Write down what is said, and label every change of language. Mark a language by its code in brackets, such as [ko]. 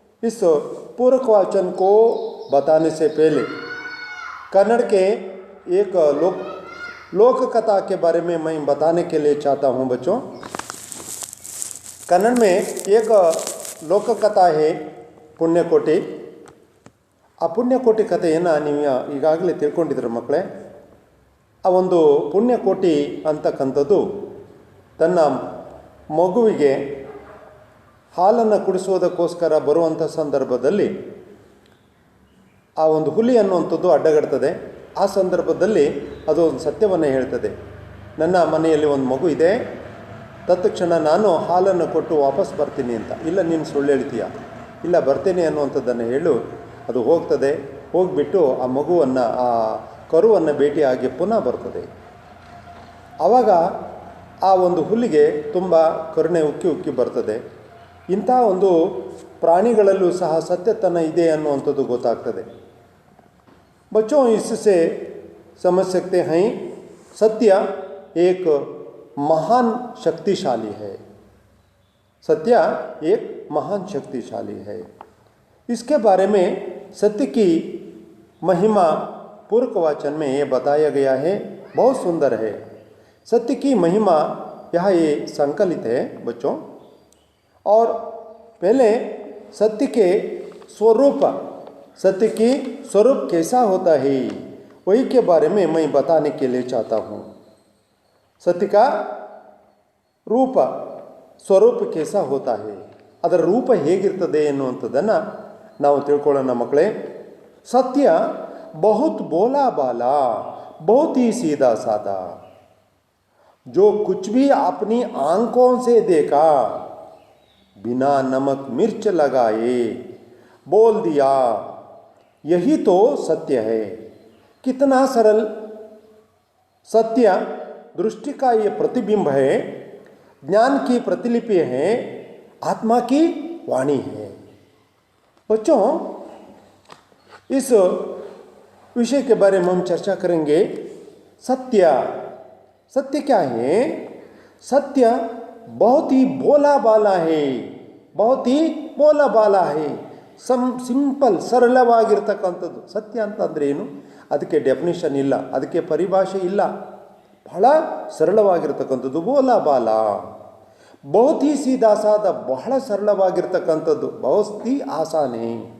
[hi] इस पूरक वाचन को बताने से पहले कन्नड़ के एक लोक कथा के बारे में मैं बताने के लिए चाहता हूँ बच्चों। कन्नड़ में एक लोक कथा है ಪುಣ್ಯಕೋಟಿ। [kn] ಆ ಪುಣ್ಯಕೋಟಿ ಕಥೆಯನ್ನು ನೀವು ಈಗಾಗಲೇ ತಿಳ್ಕೊಂಡಿದ್ದೀರ ಮಕ್ಕಳೇ। ಆ ಒಂದು ಪುಣ್ಯಕೋಟಿ ಅಂತಕ್ಕಂಥದ್ದು ತನ್ನ ಮಗುವಿಗೆ ಹಾಲನ್ನು ಕುಡಿಸೋದಕ್ಕೋಸ್ಕರ ಬರುವಂಥ ಸಂದರ್ಭದಲ್ಲಿ ಆ ಒಂದು ಹುಲಿ ಅನ್ನುವಂಥದ್ದು ಅಡ್ಡಗಡ್ತದೆ। ಆ ಸಂದರ್ಭದಲ್ಲಿ ಅದು ಒಂದು ಸತ್ಯವನ್ನು ಹೇಳ್ತದೆ, ನನ್ನ ಮನೆಯಲ್ಲಿ ಒಂದು ಮಗು ಇದೆ, ತತ್ಕ್ಷಣ ನಾನು ಹಾಲನ್ನು ಕೊಟ್ಟು ವಾಪಸ್ ಬರ್ತೀನಿ ಅಂತ. ಇಲ್ಲ, ನೀನು ಸುಳ್ಳು ಹೇಳ್ತೀಯ, ಇಲ್ಲ ಬರ್ತೇನೆ ಅನ್ನುವಂಥದ್ದನ್ನು ಹೇಳು. ಅದು ಹೋಗ್ತದೆ, ಹೋಗಿಬಿಟ್ಟು ಆ ಮಗುವನ್ನು, ಆ ಕರುವನ್ನು ಭೇಟಿಯಾಗಿ ಪುನಃ ಬರ್ತದೆ. ಆವಾಗ ಆ ಒಂದು ಹುಲಿಗೆ ತುಂಬ ಕರುಣೆ ಉಕ್ಕಿ ಬರ್ತದೆ. ಇಂಥ ಒಂದು ಪ್ರಾಣಿಗಳಲ್ಲೂ ಸಹ ಸತ್ಯತನ ಇದೆ ಅನ್ನುವಂಥದ್ದು ಗೊತ್ತಾಗ್ತದೆ। [hi] बच्चों, इससे समझ सकते हैं सत्य एक महान शक्तिशाली है। सत्य एक महान शक्तिशाली है। इसके बारे में सत्य की महिमा पूरक वाचन में ये बताया गया है। बहुत सुंदर है। सत्य की महिमा यह ये संकलित है बच्चों। और पहले सत्य के स्वरूप, सत्य की स्वरूप कैसा होता है, वही के बारे में मैं बताने के लिए चाहता हूँ। सत्य का रूप, [kn] ಸ್ವರೂಪ [hi] कैसा होता है, [kn] ಅದರ ರೂಪ ಹೇಗಿರ್ತದೆ ಎನ್ನುವಂಥದ್ದನ್ನು ನಾವು ತಿಳ್ಕೊಳ್ಳೋಣ ಮಕ್ಕಳೇ। [hi] सत्य बहुत भोला बाला, बहुत ही सीधा साधा, जो कुछ भी अपनी आंखों से देखा बिना नमक मिर्च लगाए बोल दिया, यही तो सत्य है। कितना सरल सत्य दृष्टि का ये प्रतिबिंब है, ज्ञान की प्रतिलिपि है, आत्मा की वाणी है। बच्चों, इस विषय के बारे में हम चर्चा करेंगे। सत्य क्या है? सत्य बहुत ही भोला बाला है, बहुत ही भोला बाला है। [kn] ಸಿಂಪಲ್, ಸರಳವಾಗಿರ್ತಕ್ಕಂಥದ್ದು ಸತ್ಯ ಅಂತಂದರೆ ಏನು? ಅದಕ್ಕೆ ಡೆಫಿನಿಷನ್ ಇಲ್ಲ, ಅದಕ್ಕೆ ಪರಿಭಾಷೆ ಇಲ್ಲ. ಬಹಳ ಸರಳವಾಗಿರ್ತಕ್ಕಂಥದ್ದು [hi] ಬೋಲಾ ಬಾಲ, ಬಹುತ್ ಹಿ ಸೀದಾ ಸಾದ, [kn] ಬಹಳ ಸರಳವಾಗಿರ್ತಕ್ಕಂಥದ್ದು, [hi] ಬಹುತ್ ಹಿ ಆಸಾನೆ।